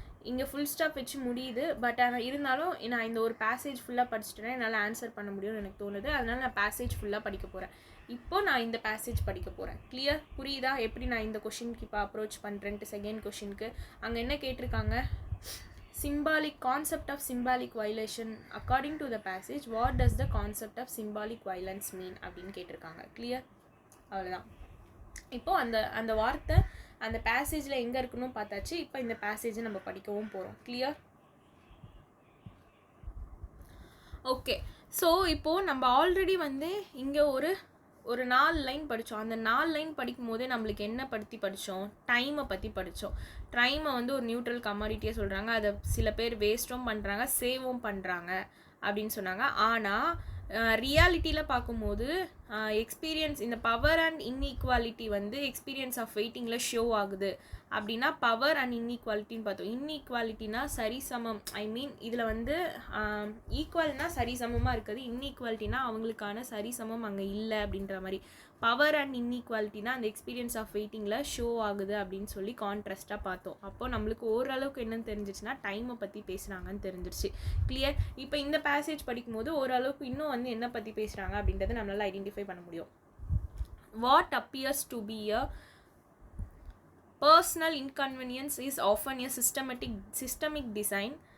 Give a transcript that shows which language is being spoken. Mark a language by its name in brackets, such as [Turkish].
[Tamil] இங்கே full stop வச்சு முடியுது. பட் ஆனால் இருந்தாலும் நான் இந்த ஒரு பேசேஜ் ஃபுல்லாக படிச்சுட்டேன்னா என்னால் ஆன்சர் பண்ண முடியும்னு எனக்கு தோணுது. அதனால் நான் பேசேஜ் ஃபுல்லாக படிக்க போகிறேன். இப்போ நான் இந்த பேசேஜ் படிக்க போகிறேன். கிளியர்? புரியுதா எப்படி நான் இந்த கொஷினுக்கு இப்போ அப்ரோச் பண்ணுறேன்ட்டு? செகண்ட் கொஷினுக்கு அங்கே என்ன கேட்டிருக்காங்க? [English] symbolic concept of symbolic violation according to the passage, what does the concept of symbolic violence mean [Tamil] அப்படின்னு கேட்டிருக்காங்க. கிளியர்? அவ்வளோதான். இப்போது அந்த வார்த்தை அந்த பேசேஜில் எங்கே இருக்குன்னு பார்த்தாச்சு. இப்போ இந்த பேசேஜை நம்ம படிக்கவும் போகிறோம். கிளியர்? ஓகே. ஸோ இப்போது நம்ம ஆல்ரெடி வந்து இங்கே ஒரு 4 லைன் படித்தோம். அந்த 4 லைன் படிக்கும் போதே நம்மளுக்கு என்ன பற்றி படித்தோம்? டைமை பற்றி படித்தோம். டைமை வந்து ஒரு நியூட்ரல் கமாடிட்டியாக சொல்கிறாங்க. அதை சில பேர் வேஸ்ட்டும் பண்ணுறாங்க, சேவும் பண்ணுறாங்க அப்படின்னு சொன்னாங்க. ஆனால் ரியாலிட்டியில் பார்க்கும்போது எக்ஸ்பீரியன்ஸ் இந்த பவர் அண்ட் இன்இக்வாலிட்டி வந்து எக்ஸ்பீரியன்ஸ் ஆஃப் வெயிட்டிங்கில் ஷோ ஆகுது. அப்படின்னா பவர் அண்ட் இன்இக்வாலிட்டின்னு பார்த்தோம். இன்இக்வாலிட்டினா சரிசமம், ஐ மீன் இதில் வந்து ஈக்குவல்னா சரிசமமாக இருக்குது, இன்இக்வாலிட்டினா அவங்களுக்கான சரிசமம் அங்கே இல்லை அப்படின்ற மாதிரி. பவர் அண்ட் இன்இக்வாலிட்டினா அந்த எக்ஸ்பீரியன்ஸ் ஆஃப் வெயிட்டிங்கில் ஷோ ஆகுது அப்படின்னு சொல்லி கான்ட்ராஸ்ட்டாக பார்த்தோம். அப்போது நம்மளுக்கு ஓரளவுக்கு என்னன்னு தெரிஞ்சிச்சுன்னா டைமை பற்றி பேசுகிறாங்கன்னு தெரிஞ்சிருச்சு. கிளியர்? இப்போ இந்த பேசேஜ் படிக்கும்போது ஓரளவுக்கு இன்னும் வந்து என்ன பற்றி பேசுகிறாங்க அப்படின்றத நம்மளால் ஐடென்டிஃபை பண்ண முடியும். [English] What appears to be a personal inconvenience is often a systemic design.